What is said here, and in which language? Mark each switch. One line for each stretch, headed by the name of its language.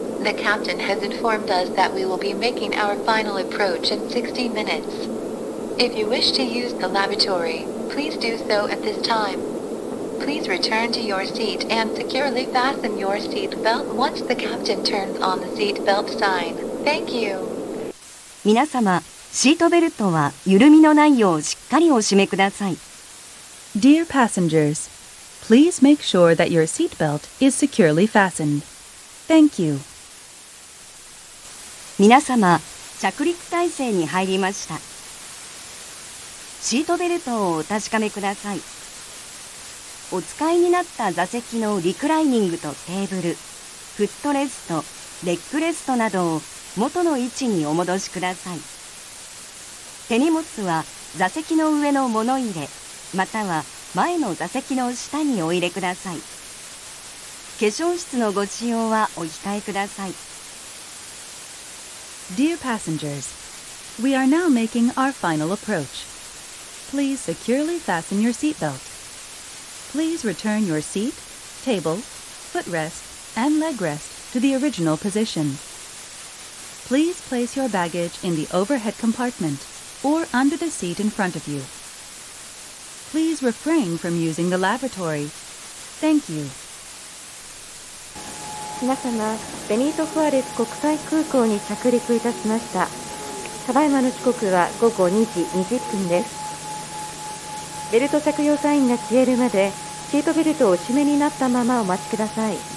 English: The captain has informed us that we will be making our final approach in 60 minutes. If you wish to use the lavatory, please do so at this time. Please return to your seat and securely fasten your seat belt once the captain turns on the seat belt sign. Thank you.
Japanese: 皆様、シートベルトは緩みのないようしっかりお締めください。
English: Dear passengers, please make sure that your seatbelt is securely fastened. Thank you.
Japanese: 皆様、着陸態勢に入りました。シートベルトをお確かめください。お使いになった座席のリクライニングとテーブル、フットレスト、レッグレストなどを元の位置にお戻しください。手荷物は座席の上の物入れ、または前の座席の下にお入れください。化粧室のご使用はお控えください。
English: Dear passengers, we are now making our final approach. Please securely fasten your seatbelt. Please return your seat, table, footrest, and leg rest to the original position. Please place your baggage in the overhead compartment or under the seat in front of you. Please refrain from using the lavatory. Thank you.
Japanese: 皆様、ベニート・フアレス国際空港に着陸いたしました。ただいまの時刻は午後2時20分です。ベルト着用サインが消えるまでシートベルトをお締めになったままお待ちください。